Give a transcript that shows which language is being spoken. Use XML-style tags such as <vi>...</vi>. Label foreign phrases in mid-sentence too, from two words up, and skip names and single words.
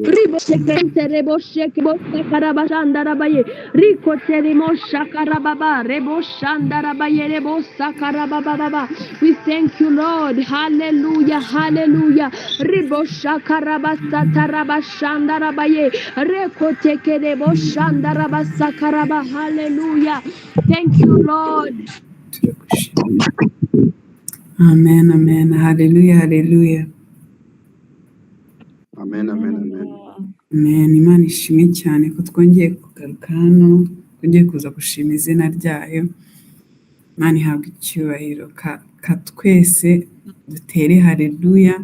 <en>Ribo sekente rebo sheke bo sakarabashanda rabaye. Riko terimo shakarababa rebo shanda rabaye rebo sakarababa. We thank you, Lord. Hallelujah, hallelujah. Ribo shakarabasa tarabashanda rabaye. Reko teke rebo shanda rabasakaraba. Hallelujah. Thank you, Lord. Amen, amen. Hallelujah, hallelujah. Amen, amen, amen. Amen.</en> <rw>Imana ishimwe cyane ko twongeye kugaruka hano, twongeye kuza gushima izina ryayo. Imana ihabwa icyubahiro. Ka twese dutere haleluya.</rw>